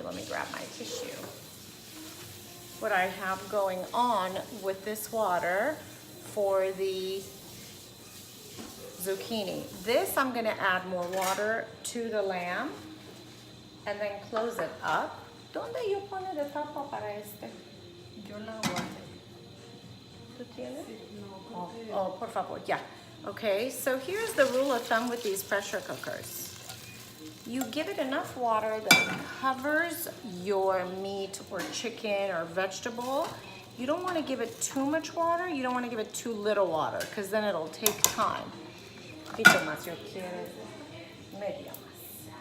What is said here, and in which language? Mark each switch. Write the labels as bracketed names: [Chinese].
[English] Let me grab my tissue. What I have going on with this water for the zucchini. This, I'm going to add more water to the lamb and then close it up. [Spanish] ¿Dónde yo pone de tapa para este? Yo la guardé. ¿Tú tienes? Oh, por favor, yeah. [English] Okay, so here's the rule of thumb with these pressure cookers. You give it enough water that covers your meat or chicken or vegetable. You don't want to give it too much water. You don't want to give it too little water, because then it'll take time. [Spanish] Poquito más, yo quiero media más.